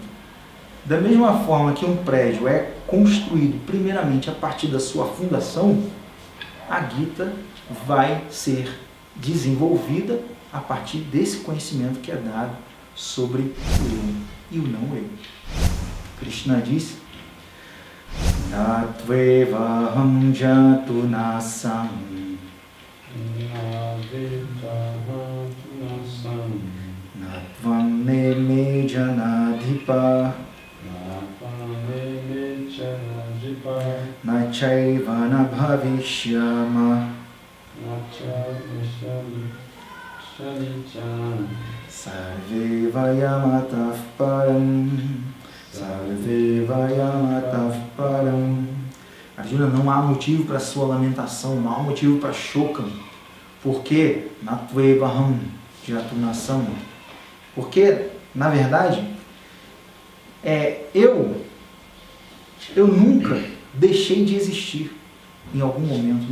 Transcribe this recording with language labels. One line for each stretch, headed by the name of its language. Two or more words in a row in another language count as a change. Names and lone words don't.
Portuguese: Da mesma forma que um prédio é construído primeiramente a partir da sua fundação, a Gita vai ser desenvolvida a partir desse conhecimento que é dado sobre o eu e o não eu. Krishna diz:
Sanskrit: Natvevaham jatu nasam Natvam me janadhipa Nachaiva na bhavishyama Sarve vayamatav param Sarve vayamatav param.
Portuguese: Arjuna, não há motivo para sua lamentação, não há motivo para shokam.
Sanskrit: Porque natvevaham jatunasam.
Portuguese: Porque, na verdade, eu nunca deixei de existir em algum momento.